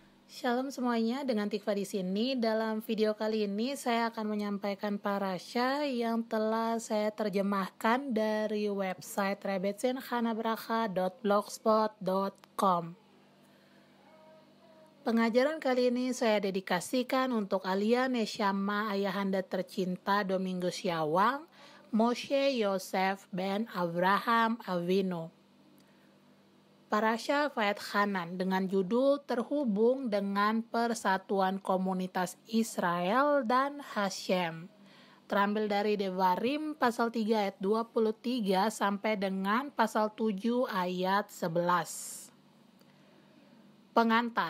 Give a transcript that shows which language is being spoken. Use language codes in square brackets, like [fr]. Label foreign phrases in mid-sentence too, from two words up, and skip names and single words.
[id] Shalom semuanya, dengan Tikva di sini. Dalam video kali ini saya akan menyampaikan parasha yang telah saya terjemahkan dari website rebetsinchanabracha.blogspot.com. Pengajaran kali ini saya dedikasikan untuk [he] לעילוי נשמת [id] ayahanda tercinta Domingus Yawang, Moshe Yosef ben Abraham Avinu. Parasha Vayetchanan dengan judul terhubung dengan persatuan komunitas Israel dan Hashem. Terambil dari Devarim pasal 3 ayat 23 sampai dengan pasal 7 ayat 11. Pengantar.